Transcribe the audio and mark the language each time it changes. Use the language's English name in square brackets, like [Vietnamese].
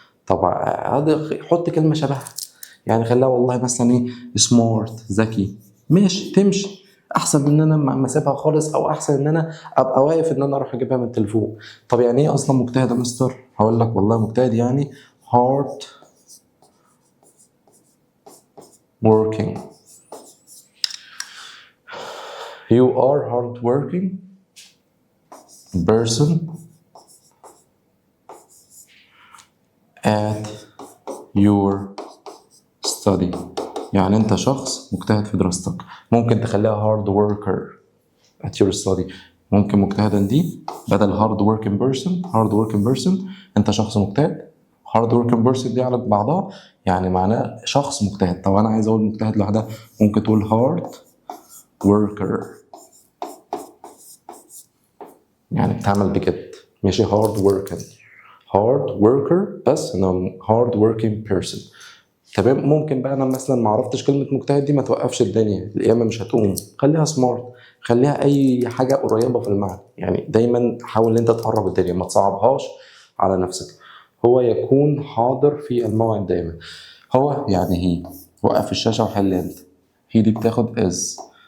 [Arabic] طب حط كلمه شبهها، يعني خليها والله مثلا ايه سمارت، ذكي، ماشي تمشي. احسن من ان انا ما اسيبها خالص، او احسن ان انا ابقى واقف ان انا اروح اجيبها من التليفون. طب يعني ايه اصلا مجتهد يا مستر؟ هقول لك والله مجتهد يعني hard working. [English] You are hard working person at your study. [Arabic] يعني انت شخص مجتهد في دراستك. ممكن تخليها [English] hard worker at your study. [Arabic] ممكن مجتهدا دي بدل hard working person. hard working person انت شخص مجتهد. hard working person دي على بعضها يعني معناه شخص مجتهد. طب انا عايز اقول مجتهد لوحدها، ممكن تقول hard worker يعني بتعمل بجد. ماشي؟ [English] hard working hard worker [Arabic] بس انه [English] hard working person. [Arabic] تمام. ممكن بقى انا مثلا ما عرفتش كلمه مجتهد دي، ما توقفش الدنيا، القيامه مش هتقوم. خليها سمارت، خليها اي حاجه قريبه في المعنى. يعني دايما حاول ان انت تقرب الدنيا، ما تصعبهاش على نفسك. هو يكون حاضر في الموعد دايما. هو يعني هي. وقف الشاشه وحل انت. هي دي بتاخد از.